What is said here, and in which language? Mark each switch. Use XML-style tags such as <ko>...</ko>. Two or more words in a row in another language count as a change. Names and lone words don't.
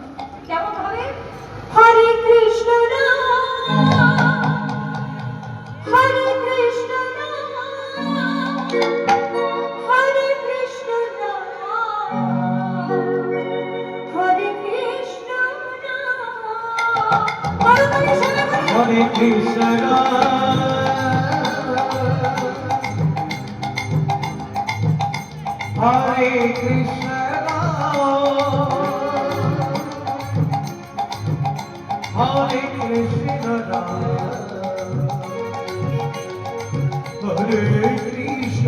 <bn>কেমন হবে?</bn> <sa>হরে কৃষ্ণ রাম, হরে কৃষ্ণ রাম, হরে কৃষ্ণ রাম, হরে কৃষ্ণ রাম। हरे कृष्ण हरे कृष्ण हरे कृष्ण हरे कृष्ण</sa>